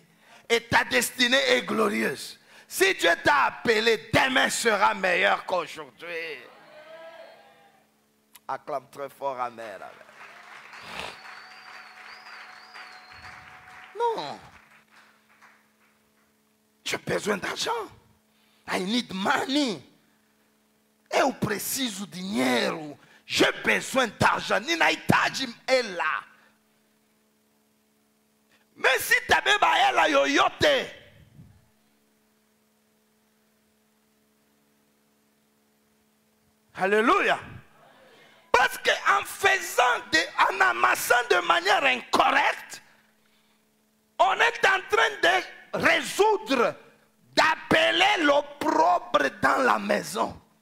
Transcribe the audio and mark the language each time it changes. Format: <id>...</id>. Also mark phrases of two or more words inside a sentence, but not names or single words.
<fr>Et ta destinée est glorieuse. Si Dieu t'a appelé, demain sera meilleur qu'aujourd'hui. Acclame très fort, amen. Non. J'ai besoin d'argent.</fr> <en>I need money.</en> <pt>Eu preciso dinheiro.</pt> <fr>J'ai besoin d'argent.</fr> <sw>Ninahitaji hela.</sw> <fr>Mais si tu as</fr> <sw>hela yoyote.</sw> <fr>Alléluia. Parce qu'en en amassant de manière incorrecte, on est en train de résoudre, d'appeler l'opprobre dans la maison.</fr>